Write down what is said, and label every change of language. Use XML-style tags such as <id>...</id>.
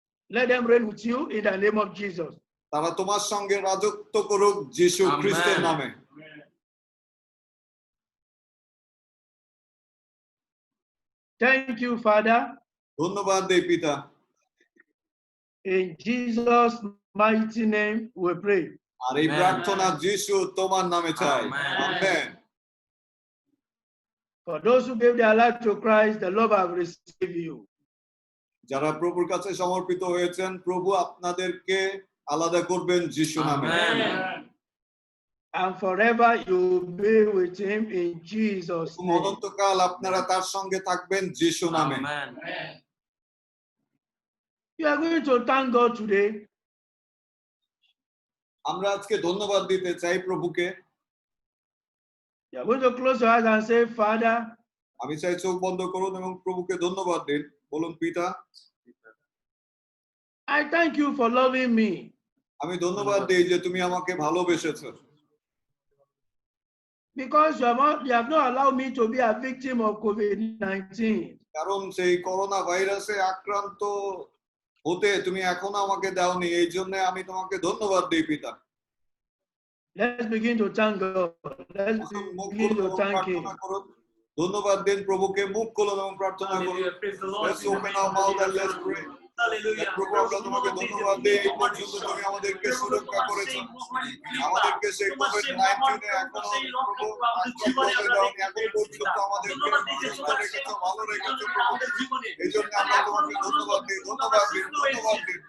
<en>let them reign with you in the name of Jesus.</en> <bn>তারা তোমার সঙ্গে রাজত্ব করুক যিশু খ্রিস্টের নামে।</bn> <en>Thank you, Father.</en> <bn>ধন্যবাদ দেই পিতা।</bn> <en>In Jesus' mighty name we pray.</en> <bn>আর এই প্রার্থনা যিশু তোমার নামে চাই। Amen.</bn> <en>For those who gave their life to Christ, the Lord have received you.</en> <bn>যারা প্রভুর কাছে সমর্পিত হয়েছেন, প্রভু আপনাদেরকে আলাদা করবেন যিশু নামে।</bn> <en>And forever you will be with him in Jesus' name.</en> <bn>অনন্তকাল আপনারা তার সঙ্গে থাকবেন যিশু নামে।</bn> <en>You are going to thank God today.</en> <bn>আমরা আজকে ধন্যবাদ দিতে চাই প্রভুকে।</bn> <en>You are going to close your eyes and say, Father,</en> <bn>আমি চাই চোখ বন্ধ করুন এবং প্রভুকে ধন্যবাদ দিন। বলুন, পিতা,</bn> <en>I thank you for loving me.</en> <bn>আমি ধন্যবাদ দিই যে তুমি আমাকে ভালোবেসেছো।</bn> <en>Because you have not allowed me to be a victim of COVID-19.</en> <bn>কারণ সেই করোনা ভাইরাসে আক্রান্ত হতে তুমি এখনো আমাকে দাওনি, এই জন্য আমি তোমাকে ধন্যবাদ দিই পিতা।</bn> <en>Let's begin to thank God. Let's begin to thank him.</en> <bn>ধন্যবাদ দিন প্রভুকে, মুখ খুলুন এবং প্রার্থনা করুন।</bn> <en>Let's open our mouth and let's pray.</en> <bn>প্রভু, আমরা তোমাকে ধন্যবাদ দিই, এই পর্যন্ত তুমি আমাদেরকে সুরক্ষা করেছো, আমাদেরকে সেই কোভিড-19 এখনো প্রভু আক্রান্ত হতে দাওনি, এখন পর্যন্ত আমাদেরকে সুস্থ রেখেছো, ভালো রেখেছো প্রভু। এই জন্য আমরা তোমাকে ধন্যবাদ দিই, ধন্যবাদ দিই, ধন্যবাদ দিই।</bn>